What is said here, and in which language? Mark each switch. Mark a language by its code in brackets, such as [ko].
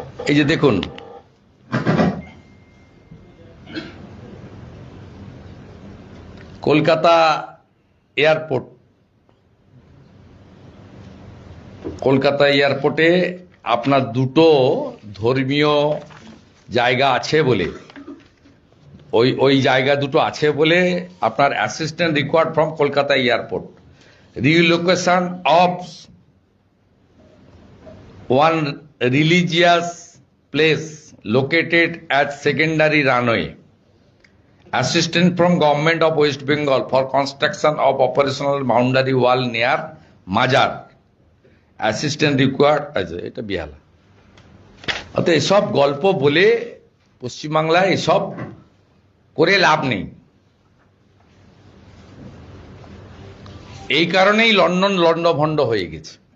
[bn] এই যে দেখুন, কলকাতা এয়ারপোর্ট, কলকাতা এয়ারপোর্টে আপনার দুটো ধর্মীয় জায়গা আছে বলে, ওই জায়গা দুটো আছে বলে আপনার [en] Assistant required from Kolkata airport, relocation of one religious place located at secondary runway. Assistance from Government of West Bengal for construction of operational boundary wall near Majar. Assistance required. [bn] এটা বিহালা। অত এসব গল্প বলে পশ্চিমবাংলায় এসব করে লাভ নেই। এই কারণেই লন্ডন লন্ডভন্ড হয়ে গেছে।